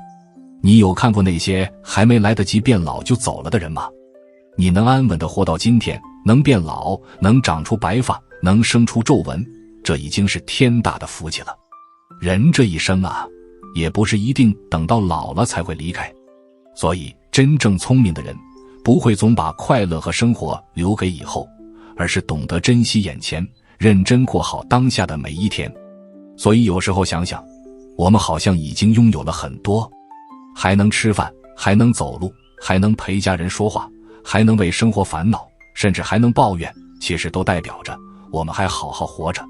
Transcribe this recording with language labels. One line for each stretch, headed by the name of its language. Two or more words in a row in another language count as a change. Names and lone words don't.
Chinese: 你有看過那些還沒來得及變老就走了的人嗎？你能安穩地活到今天，能變老，能長出白髮，能生出皺紋，這已經是天大的福氣了。人這一生啊，也不是一定等到老了才會離開，所以真正聰明的人不會總把快樂和生活留給以後，而是懂得珍惜眼前，認真過好當下的每一天。所以有時候想想，我們好像已經擁有了很多，還能吃飯，還能走路，還能陪家人說話，還能為生活煩惱，甚至還能抱怨，其實都代表着我們還好好活着。